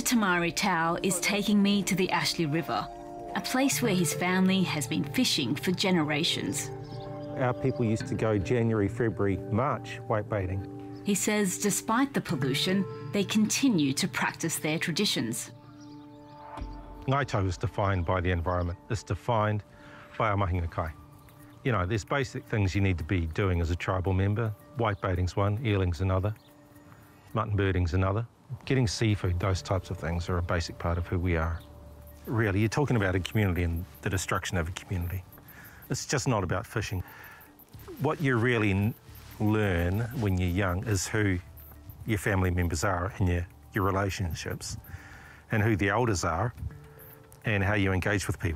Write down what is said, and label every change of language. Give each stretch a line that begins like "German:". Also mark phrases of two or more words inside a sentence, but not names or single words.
English: Tamari Tau is taking me to the Ashley River, a place where his family has been fishing for generations. Our people used to go January, February, March white baiting. He says despite the pollution, they continue to practice their traditions. Ngāi Tahu is defined by the environment. It's defined by our
Māori: mahinga kai.
English: You know, there's basic things you need to be doing as a tribal member. White baiting's one, eeling's another, mutton birding's another. Getting seafood, those types of things are a basic part of who we are. Really, you're talking about a community and the destruction of a community. It's just not about fishing. What you're really learn when you're young is who your family members are and your relationships, and who the elders are, and how you engage with people.